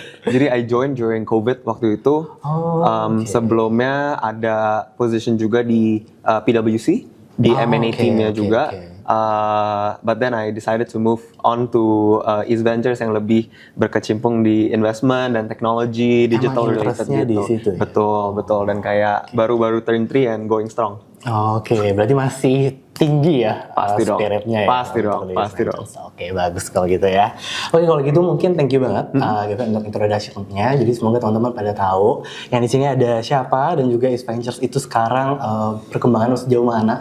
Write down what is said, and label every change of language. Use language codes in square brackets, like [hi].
[id] Jadi [en] I joined during COVID [id] waktu itu. Sebelumnya ada position juga di PwC, di M&A teamnya juga. [en] But then I decided to move on to East Ventures [id] yang lebih berkecimpung di [en] investment [id] dan teknologi, [en] digital related gitu. [id] Di situ, ya? Betul. Dan kayak baru-baru [en] turn 3 and going strong. [id] Oke, berarti masih tinggi ya spiritnya ya. Pasti dong. Oke, bagus kalau gitu ya. Oke, kalau gitu mungkin [en] thank you [id] banget Gavin untuk introduction-nya. Jadi semoga teman-teman pada tahu yang di sini ada siapa dan juga East Ventures itu sekarang perkembangan sejauh mana.